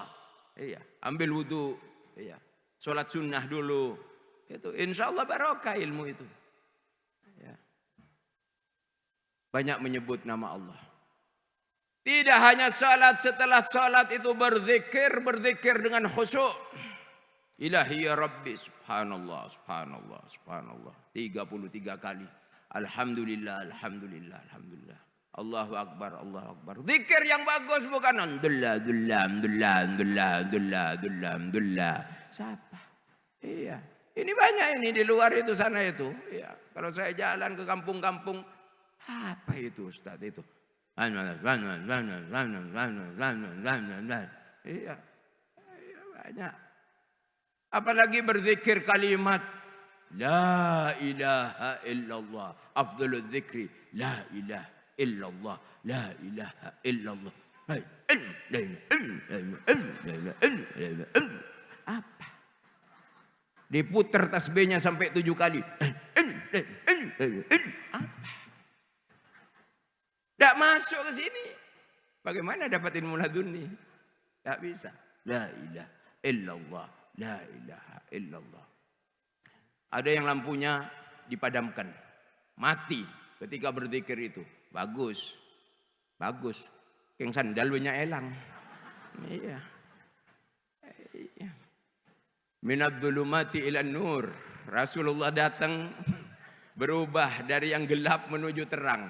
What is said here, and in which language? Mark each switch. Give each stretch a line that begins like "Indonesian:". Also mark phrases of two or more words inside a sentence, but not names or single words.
Indonesian: Iya. Ambil wudu. Iya. Sholat sunnah dulu. Itu
Arabic: إن شاء الله
Indonesian: barokah ilmu itu. Ya. Banyak menyebut nama Allah. Tidak hanya salat, setelah salat itu berzikir dengan khusyuk.
Arabic: إلهي يا رب سبحان الله سبحان الله سبحان الله.
Indonesian: 33 kali.
Arabic: الحمد لله الحمد لله الحمد لله الله أكبر الله أكبر.
Indonesian: Zikir yang bagus bukan
Arabic: الحمد لله الحمد لله.
Indonesian: Siapa? Iya. Ini banyak ini di luar itu sana itu. Iya. Kalau saya jalan ke kampung-kampung, apa itu Ustaz itu? Iya. Iya, banyak. Apalagi berzikir kalimat
Arabic: لا إله إلا الله. أفضل الذكر لا إله إلا الله. لا إله إلا الله.
Indonesian: Apa? Diputer tasbihnya sampai 7 kali. Apa? Tidak masuk ke sini. Bagaimana dapat ilmu laduni? Tidak bisa.
Arabic: لا إله إلا الله. لا إله إلا الله.
Indonesian: Ada yang lampunya dipadamkan. Mati ketika berzikir itu. Bagus. Bagus. Yang sandalnya elang. Iya. Iya.
Arabic: من الظلمات إلى النور.
Indonesian: Rasulullah datang berubah dari yang gelap menuju terang.